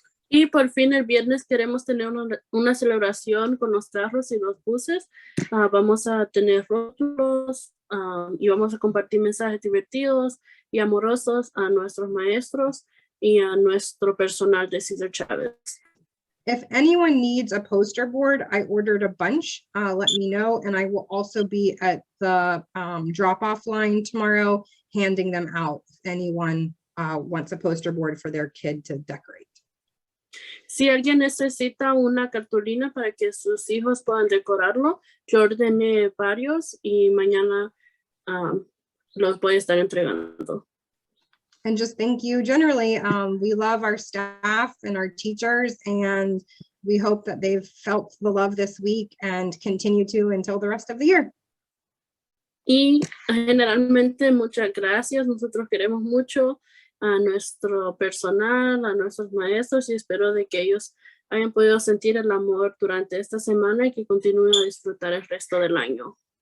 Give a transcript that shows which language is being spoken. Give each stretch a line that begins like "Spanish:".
Spanish: Y por fin el viernes queremos tener una celebración con los carros y los buses. Vamos a tener rótulos y vamos a compartir mensajes divertidos y amorosos a nuestros maestros y a nuestro personal de Cesar Chavez.
English: If anyone needs a poster board, I ordered a bunch. Let me know, and I will also be at the drop-off line tomorrow handing them out if anyone wants a poster board for their kid to decorate.
Spanish: Si alguien necesita una cartulina para que sus hijos puedan decorarlo, yo ordené varios y mañana los voy a estar entregando.
English: And just thank you. Generally, we love our staff and our teachers, and we hope that they've felt the love this week and continue to until the rest of the year.
Spanish: Y generalmente muchas gracias. Nosotros queremos mucho a nuestro personal, a nuestros maestros, y espero de que ellos hayan podido sentir el amor durante esta semana y que continúen a disfrutar el resto del año.